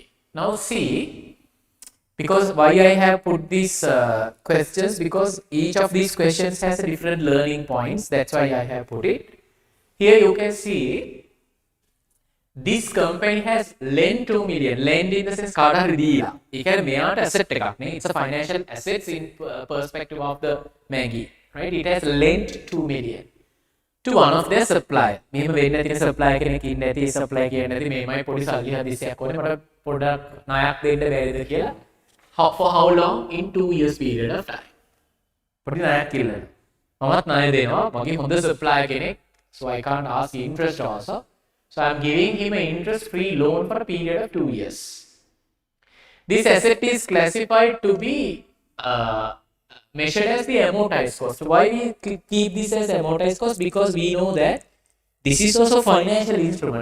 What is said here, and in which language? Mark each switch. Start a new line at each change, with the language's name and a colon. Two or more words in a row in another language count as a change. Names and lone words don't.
English: Now see, because why I have put these questions, because each of these questions has a different learning points. That's why I have put it. Here you can see this company has lent 2 million. Lend in the sense
Sinhala: කාට හරි දීලා. ඒ කියන්නේ මෙයාට asset එකක් නේ.
English: It's a financial assets in perspective of the Maggie. Right? It has lent 2 million to one of their supplier.
Sinhala: මෙහෙම වෙන්න තියෙන supplier කෙනෙක් ඉන්නේ නැති supplier කියන්නේ නැති මේමයි පොඩි සල්ලි හදිසියක් ඕනේ මට පොඩක් ණයක් දෙන්න බැරිද කියලා.
English: For how long? In 2 years period of time.
Sinhala: පොඩි ණයක් කියලා. මමත් ණය දෙනවා. මගේ හොඳ supplier කෙනෙක්.
English: So I can't ask interest also. So I am giving him an interest-free loan for a period of 2 years. This asset is classified to be measured as the amortized cost. Why we keep this as amortized cost? Because we know that this is also financial instrument.